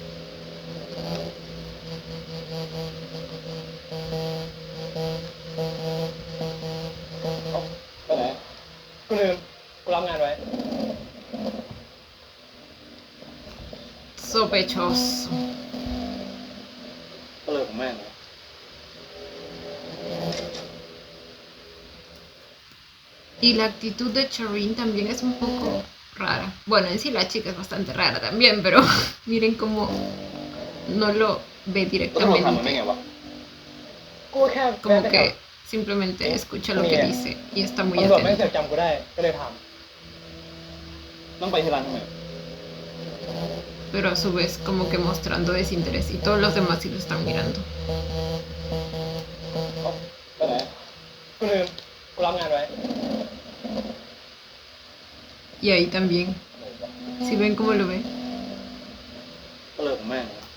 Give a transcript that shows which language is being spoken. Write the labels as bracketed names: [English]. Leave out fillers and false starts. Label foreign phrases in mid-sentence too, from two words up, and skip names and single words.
[Thai] ไปไหน กูลืม กูรับงานไว้ [Spanish] Sospechoso. [Thai] ก็เลยของแม่งนะ [Spanish] Y la actitud de Charin también es un poco rara. Bueno, en sí la chica es bastante rara también, pero miren cómo no lo ve [Thai] แล้วตำรวจถามมึงได้ไง [Spanish] directamente. [Thai] วะ กูแค่แวะ [Spanish] Como [Thai] ไปแถว [Spanish] que simplemente escucha lo que dice y está muy [Thai] ตำรวจแม่ง [Spanish] atento. [Thai] เสือกจำกูได้ ก็เลยถาม ต้องไปที่ร้านทำไม [Spanish] Pero a su vez como que mostrando desinterés y todos los demás sí lo están mirando. [Thai] ไปไหน กูลืม กูรับงานไว้ [Spanish] Y ahí también. ¿Sí ven cómo lo ve? [Thai] ก็เลยของแม่งนะ